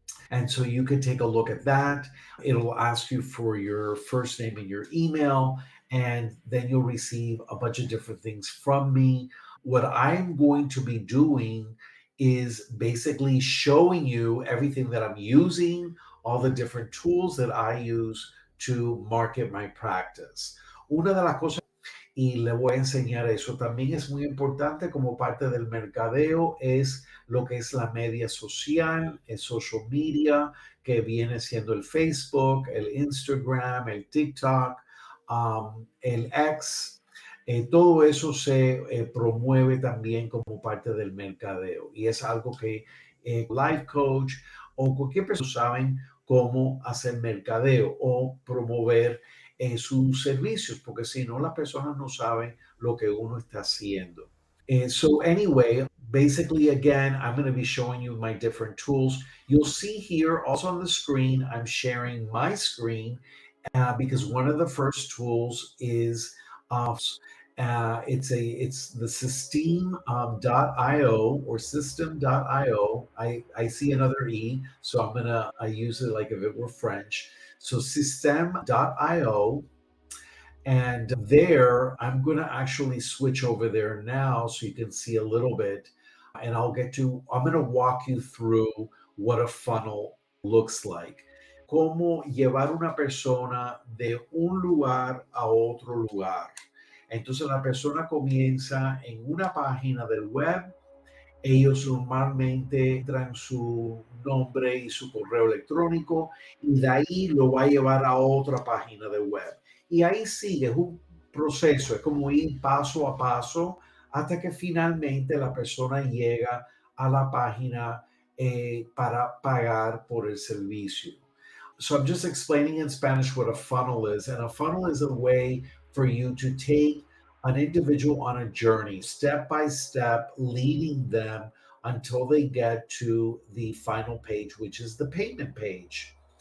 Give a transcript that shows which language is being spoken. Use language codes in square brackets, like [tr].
[en] And so you can take a look at that. It'll ask you for your first name and your email, and then you'll receive a bunch of different things from me. What I'm going to be doing is basically showing you everything that I'm using, all the different tools that I use to market my practice. [es] Una de las cosas y le voy a enseñar eso. También es muy importante como parte del mercadeo es lo que es la media social, el social media, que viene siendo el Facebook, el Instagram, el TikTok, el X. Todo eso se promueve también como parte del mercadeo y es algo que life coach o cualquier persona saben cómo hacer mercadeo o promover sus servicios, porque si no, las personas no saben lo que uno está haciendo. [en] So anyway, basically, again, I'm going to be showing you my different tools. You'll see here also on the screen, I'm sharing my screen because one of the first tools is it's the systeme.io or system.io. I see another E, so I'm gonna I use it like if it were French. So system.io, and there I'm gonna actually switch over there now so you can see a little bit, and I'm gonna walk you through what a funnel looks like. [es] Cómo llevar una persona de un lugar a otro lugar. Entonces la persona comienza en una página del web. Ellos normalmente traen su nombre y su correo electrónico y de ahí lo va a llevar a otra página de web. Y ahí sigue, es un proceso, es como ir paso a paso hasta que finalmente la persona llega a la página para pagar por el servicio. [en] So I'm just explaining in Spanish what a funnel is. And a funnel is a way for you to take an individual on a journey, step by step, leading them until they get to the final page, which is the payment page.